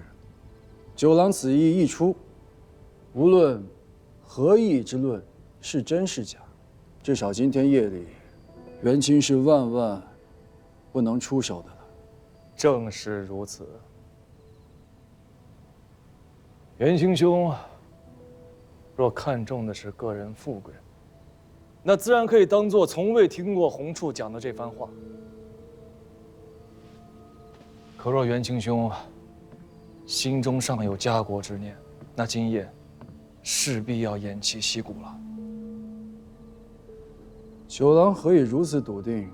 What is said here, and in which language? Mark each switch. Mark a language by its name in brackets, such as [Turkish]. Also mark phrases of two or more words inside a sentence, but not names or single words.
[Chinese] 九郎此意一出，無論和議之論是真是假，至少今天夜裡，元清是萬萬不能出手的了。正是如此。元清兄若看重的是个人富貴，那自然可以當作從未聽過洪處講的這番話。可若元清兄心中尚有家國之念，那今夜勢必要偃旗息鼓了。九郎何以如此篤定？